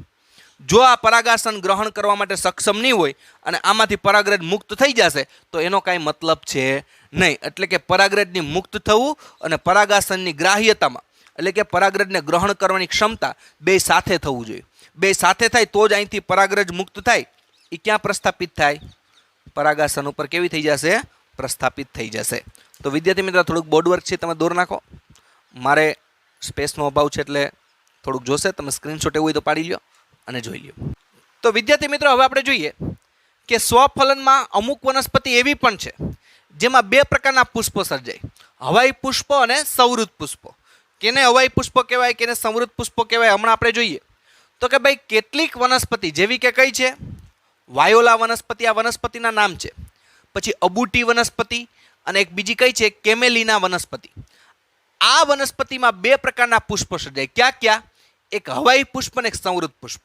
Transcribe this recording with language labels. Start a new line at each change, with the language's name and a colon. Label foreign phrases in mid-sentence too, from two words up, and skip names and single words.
Gujarati: જો આ પરાગાસન ગ્રહણ કરવા માટે સક્ષમ નહીં હોય અને આમાંથી પરાગરજ મુક્ત થઈ જશે તો એનો કાંઈ મતલબ છે નહીં। એટલે કે પરાગરજની મુક્ત થવું અને પરાગાસનની ગ્રાહ્યતામાં એટલે કે પરાગરજને ગ્રહણ કરવાની ક્ષમતા બે સાથે થવું જોઈએ। બે સાથે થાય તો જ અહીંથી પરાગરજ મુક્ત થાય એ ક્યાં પ્રસ્થાપિત થાય? પરાગાસન ઉપર કેવી થઈ જશે? પ્રસ્થાપિત થઈ જશે। તો વિદ્યાર્થી મિત્રો થોડુંક બોર્ડ વર્ક છે તમે દોર નાખો। મારે સ્પેસનો અભાવ છે એટલે થોડુંક જોશે, તમે સ્ક્રીનશૉટ એવું હોય તો પાડી લ્યો અને જોઈ લ્યો। તો વિદ્યાર્થી મિત્રો હવે આપણે જોઈએ કે સ્વફલનમાં અમુક વનસ્પતિ એવી પણ છે જેમાં બે પ્રકારના પુષ્પો સર્જાય, હવાઈ પુષ્પ અને સંવૃત પુષ્પો। કેને હવાઈ પુષ્પ કહેવાય, કેને સંવૃત પુષ્પો કહેવાય હમણાં આપણે જોઈએ। તો કે ભાઈ કેટલીક વનસ્પતિ જેવી કે કઈ છે? વાયોલા વનસ્પતિ, આ વનસ્પતિના નામ છે। પછી અબુટી વનસ્પતિ અને એક બીજી કઈ છે? કેમેલિના વનસ્પતિ। આ વનસ્પતિમાં બે પ્રકારના પુષ્પો સર્જાય। ક્યાં ક્યાં? એક હવાઈ પુષ્પ ને એક સંવૃત પુષ્પ।